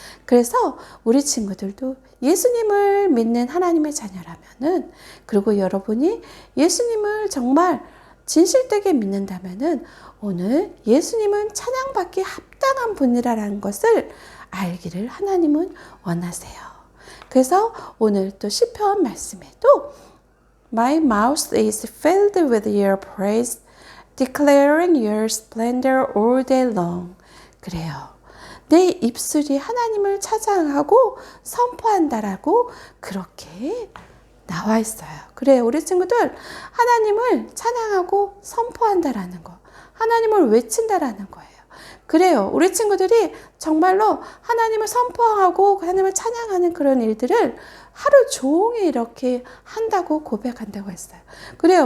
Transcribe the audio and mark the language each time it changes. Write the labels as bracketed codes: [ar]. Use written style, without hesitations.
[ko] 그래서 우리 친구들도 예수님을 믿는 하나님의 자녀라면은 그리고 여러분이 예수님을 정말 진실되게 믿는다면은 오늘 예수님은 찬양받기 합당한 분이라는 것을 알기를 하나님은 원하세요. 그래서 오늘 또 시편 말씀에도 [en] My mouth is filled with your praise, declaring your splendor all day long. [ko] 그래요. 내 입술이 하나님을 찬양하고 선포한다라고 그렇게 나와 있어요. 그래요. 우리 친구들 하나님을 찬양하고 선포한다라는 거. 하나님을 외친다라는 거예요. 그래요. 우리 친구들이 정말로 하나님을 선포하고 하나님을 찬양하는 그런 일들을 하루 종일 이렇게 한다고 고백한다고 했어요. 그래요.